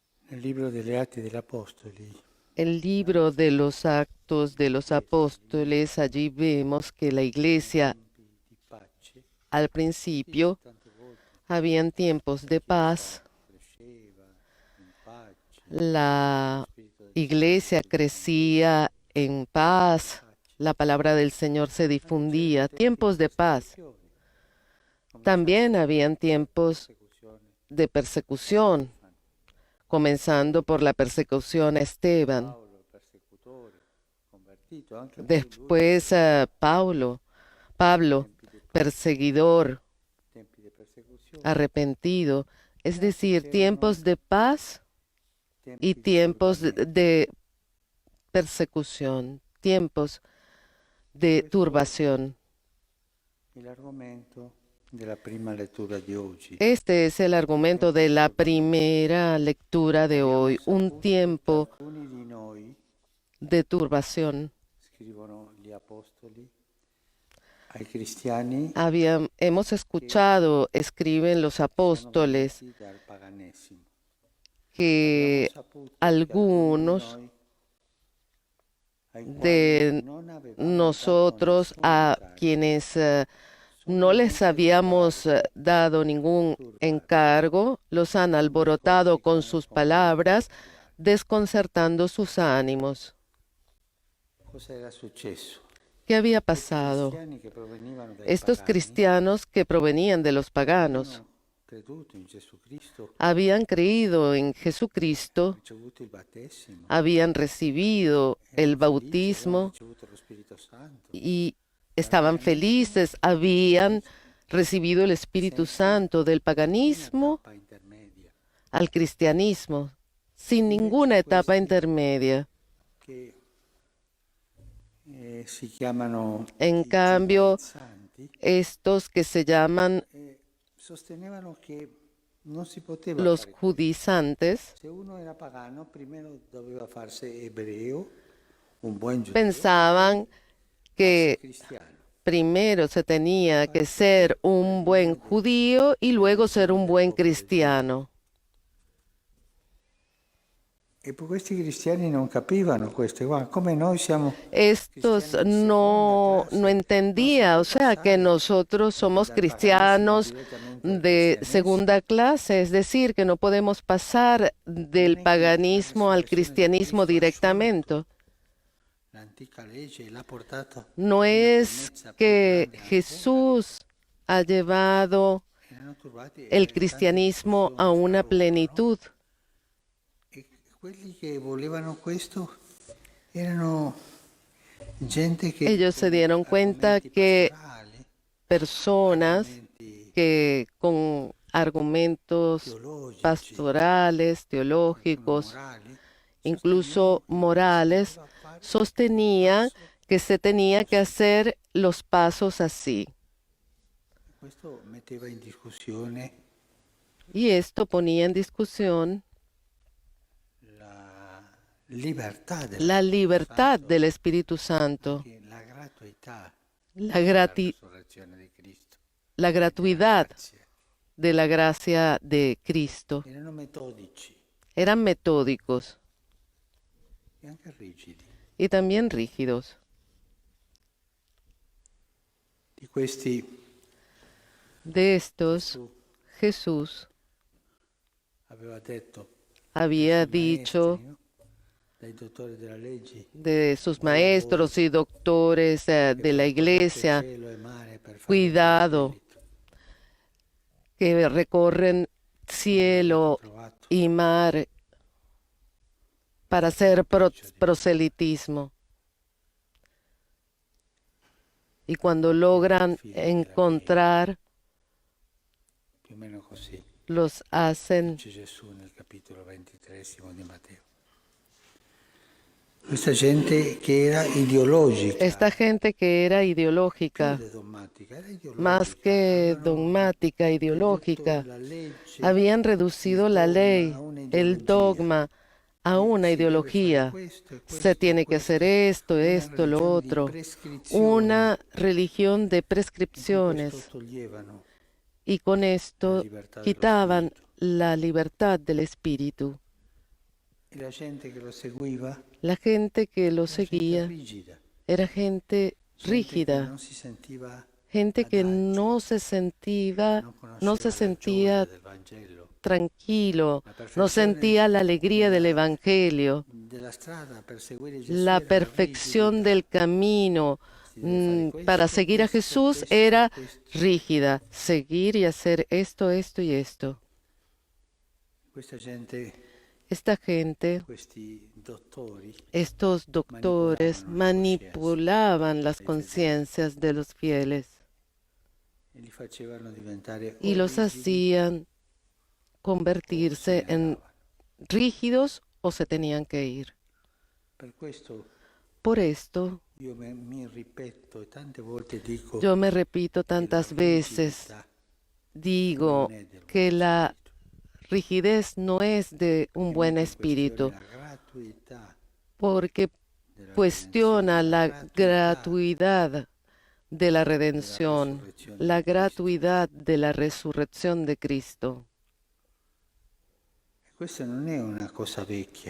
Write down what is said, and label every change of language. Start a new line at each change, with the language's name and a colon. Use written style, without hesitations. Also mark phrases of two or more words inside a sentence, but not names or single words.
Italian: Nel libro delle Atti degli Apostoli,
Spanish: El libro de los Actos de los Apóstoles, allí vemos que la iglesia
Italian: tempi di pace,
Spanish: al
Italian: dice
Spanish: principio
Italian: tante volte,
Spanish: habían tiempos
Italian: la
Spanish: de
Italian: Chiesa
Spanish: paz,
Italian: cresceva in pace, lo
Spanish: la
Italian: Spirito del
Spanish: iglesia
Italian: Signore diffondeva
Spanish: crecía en paz,
Italian: pace.
Spanish: la palabra del Señor se
Italian: Ma c'erano
Spanish: difundía,
Italian: tempi di
Spanish: tiempos de paz.
Italian: persecuzione,
Spanish: También
Italian: cominciando
Spanish: habían
Italian: dalla
Spanish: tiempos
Italian: persecuzione
Spanish: de
Italian: a
Spanish: persecución,
Italian: Stefano.
Spanish: comenzando por la persecución a Esteban.
Italian: Paolo, il persecutore, convertito, anche poi lui
Spanish: Después Pablo,
Italian: tempi di pace,
Spanish: perseguidor,
Italian: tempi di persecuzione,
Spanish: arrepentido, es
Italian: ma
Spanish: decir,
Italian: c'erano
Spanish: tiempos de paz y
Italian: tempi di
Spanish: tiempos
Italian: turbamento.
Spanish: de persecución, tiempos de
Italian: Questo
Spanish: turbación.
Italian: è l'argomento della prima lettura di oggi.
Spanish: Este es el argumento
Italian: Tempi
Spanish: de
Italian: di
Spanish: la
Italian: turbamento.
Spanish: primera lectura de
Italian: Abbiamo
Spanish: hoy, un
Italian: saputo che
Spanish: tiempo
Italian: alcuni di noi,
Spanish: de turbación.
Italian: scrivono gli apostoli, ai cristiani
Spanish: Hemos
Italian: che
Spanish: escuchado, escriben los
Italian: sono
Spanish: apóstoles,
Italian: venuti dal paganesimo. Abbiamo
Spanish: que
Italian: saputo che alcuni di
Spanish: algunos
Italian: noi, ai quali
Spanish: de
Italian: non avevamo dato
Spanish: nosotros,
Italian: nessun
Spanish: a
Italian: incarico,
Spanish: quienes
Italian: sono
Spanish: no les
Italian: venuti a
Spanish: habíamos
Italian: turbare,
Spanish: dado ningún
Italian: turbarvi
Spanish: encargo, los han
Italian: con
Spanish: alborotado
Italian: discorsi
Spanish: con
Italian: che non
Spanish: sus palabras,
Italian: componevano gli atti.
Spanish: desconcertando sus ánimos.
Italian: Cosa era successo?
Spanish: ¿Qué había
Italian: Questi
Spanish: pasado?
Italian: cristiani che provenivano dai
Spanish: Estos
Italian: pagani
Spanish: cristianos que provenían de los paganos
Italian: avevano creduto in Gesù Cristo,
Spanish: habían creído en Jesucristo,
Italian: ricevuto il battesimo,
Spanish: habían recibido el
Italian: erano felici, avevano
Spanish: bautismo
Italian: ricevuto lo Spirito Santo.
Spanish: y
Italian: Dal
Spanish: estaban
Italian: paganesimo
Spanish: felices,
Italian: al
Spanish: habían
Italian: cristianesimo,
Spanish: recibido el Espíritu
Italian: senza
Spanish: Santo del
Italian: nessuna
Spanish: paganismo
Italian: tappa intermedia.
Spanish: al cristianismo, sin ninguna
Italian: Invece
Spanish: etapa
Italian: questi che si chiamano
Spanish: En
Italian: i
Spanish: cambio,
Italian: giudaezzanti,
Spanish: estos que se llaman
Italian: sostenevano che non si poteva
Spanish: los
Italian: fare questo.
Spanish: judizantes,
Italian: Se uno era pagano, prima doveva farsi ebreo, un buon giudeo, e poi
Spanish: pensaban
Italian: farsi
Spanish: que
Italian: cristiano,
Spanish: primero se tenía que
Italian: farsi
Spanish: ser un buen
Italian: uno
Spanish: judío y
Italian: delle
Spanish: luego ser
Italian: nazioni
Spanish: un
Italian: del
Spanish: buen
Italian: popolo di Dio.
Spanish: cristiano.
Italian: E poi questi cristiani non capivano questo, guarda, come noi siamo
Spanish: Estos
Italian: cristiani di seconda
Spanish: no
Italian: clase, non si
Spanish: entendía,
Italian: può
Spanish: o sea, que
Italian: passare
Spanish: nosotros somos
Italian: dal paganesimo
Spanish: cristianos
Italian: direttamente al
Spanish: de
Italian: cristianesimo.
Spanish: segunda clase, es decir, que no podemos pasar
Italian: Non
Spanish: del
Italian: è che la
Spanish: paganismo al
Italian: resurrezione di
Spanish: cristianismo
Italian: Cristo ha
Spanish: directamente.
Italian: sciolto l'antica legge e l'ha portata
Spanish: No
Italian: a una
Spanish: es
Italian: pienezza più
Spanish: que
Italian: grande ancora.
Spanish: Jesús ha llevado
Italian: Erano turbati
Spanish: el
Italian: tante
Spanish: cristianismo a
Italian: discussioni fra
Spanish: una
Italian: loro, no?
Spanish: plenitud.
Italian: E quelli che volevano questo erano gente che
Spanish: Ellos se
Italian: con
Spanish: dieron cuenta
Italian: argomenti
Spanish: que
Italian: pastorali,
Spanish: personas
Italian: argomenti
Spanish: que con argumentos
Italian: teologici,
Spanish: pastorales,
Italian: qualcuno
Spanish: teológicos,
Italian: morali,
Spanish: incluso
Italian: sostenevano che si
Spanish: morales,
Italian: doveva fare quel
Spanish: sostenían
Italian: passo
Spanish: que se tenía que
Italian: così.
Spanish: hacer los pasos así.
Italian: Questo metteva in discussione
Spanish: Y esto ponía en discusión
Italian: la libertà dello
Spanish: la
Italian: Spirito
Spanish: libertad
Italian: Santo,
Spanish: del Espíritu Santo,
Italian: anche la gratuità
Spanish: la,
Italian: della
Spanish: grati-
Italian: resurrezione di Cristo
Spanish: la
Italian: e della
Spanish: gratuidad
Italian: grazia.
Spanish: de la gracia de Cristo.
Italian: Erano metodici
Spanish: Eran metódicos
Italian: e anche rigidi.
Spanish: y también rígidos.
Italian: Di questi
Spanish: De estos,
Italian: Gesù
Spanish: Jesús
Italian: aveva detto dai
Spanish: había
Italian: suoi
Spanish: dicho
Italian: maestri, no? Dai dottori della legge,
Spanish: de sus
Italian: voi a voi
Spanish: maestros y doctores
Italian: che
Spanish: de la
Italian: percorrete
Spanish: iglesia,
Italian: cielo e mare per fare il mio
Spanish: cuidado,
Italian: spirito,
Spanish: que recorren
Italian: non mi avete
Spanish: cielo
Italian: provato,
Spanish: y mar para
Italian: perché
Spanish: hacer
Italian: peggio di me.
Spanish: proselitismo. Y cuando
Italian: Siete
Spanish: logran
Italian: figli della pietra,
Spanish: encontrar,
Italian: più o meno così,
Spanish: los hacen.
Italian: dice Gesù nel capitolo 23 di Matteo. Questa gente che era ideologica,
Spanish: Esta gente que era
Italian: più
Spanish: ideológica,
Italian: che dogmatica, era
Spanish: más
Italian: ideologica,
Spanish: que
Italian: avevano
Spanish: dogmática,
Italian: ridotto
Spanish: ideológica,
Italian: la legge,
Spanish: habían
Italian: il
Spanish: reducido la
Italian: dogma a
Spanish: ley, el
Italian: un'ideologia.
Spanish: dogma, a
Italian: E
Spanish: una
Italian: si deve fare
Spanish: ideología.
Italian: questo e
Spanish: Se
Italian: questo e
Spanish: tiene que hacer
Italian: questo, una
Spanish: esto, lo
Italian: religione di
Spanish: otro.
Italian: prescrizione
Spanish: Una religión de
Italian: in cui questo
Spanish: prescripciones.
Italian: toglievano
Spanish: Y con
Italian: la
Spanish: esto
Italian: libertà dello
Spanish: quitaban
Italian: spirito.
Spanish: la libertad del espíritu.
Italian: E la gente che lo seguiva
Spanish: La gente que lo
Italian: era gente
Spanish: seguía
Italian: rigida,
Spanish: era gente
Italian: gente che
Spanish: rígida,
Italian: non si sentiva
Spanish: gente que
Italian: adagio, non
Spanish: no se
Italian: conosceva la gioia
Spanish: sentía
Italian: del Vangelo,
Spanish: tranquilo,
Italian: la
Spanish: no
Italian: perfezione
Spanish: sentía la alegría del
Italian: della,
Spanish: Evangelio,
Italian: della strada per seguire Gesù
Spanish: la
Italian: era la
Spanish: perfección
Italian: rigidità.
Spanish: del camino
Italian: Si deve fare
Spanish: para
Italian: questo,
Spanish: seguir a
Italian: questo,
Spanish: Jesús
Italian: questo,
Spanish: era
Italian: questo.
Spanish: rígida, seguir y hacer esto, esto y esto.
Italian: Questa gente,
Spanish: Esta gente,
Italian: questi dottori,
Spanish: estos doctores,
Italian: manipolavano le coscienze
Spanish: manipulaban las
Italian: dei fedeli
Spanish: conciencias de los fieles
Italian: e li facevano diventare
Spanish: y
Italian: o
Spanish: los
Italian: rigidi
Spanish: hacían
Italian: o se
Spanish: convertirse
Italian: ne
Spanish: en
Italian: andavano.
Spanish: rígidos o se tenían que ir.
Italian: Per questo
Spanish: Por esto,
Italian: io mi ripeto e tante volte dico
Spanish: yo me repito
Italian: che la
Spanish: tantas veces,
Italian: rigidità
Spanish: digo
Italian: non è del
Spanish: que
Italian: buon
Spanish: la
Italian: spirito,
Spanish: rigidez no es de un
Italian: che
Spanish: buen
Italian: mette in questione
Spanish: espíritu,
Italian: la gratuità
Spanish: porque
Italian: della redenzione,
Spanish: cuestiona
Italian: la
Spanish: la
Italian: gratuità
Spanish: gratuidad de la
Italian: della
Spanish: redención,
Italian: resurrezione
Spanish: la
Italian: di Cristo.
Spanish: gratuidad de la resurrección de Cristo.
Italian: E questa non è una cosa vecchia.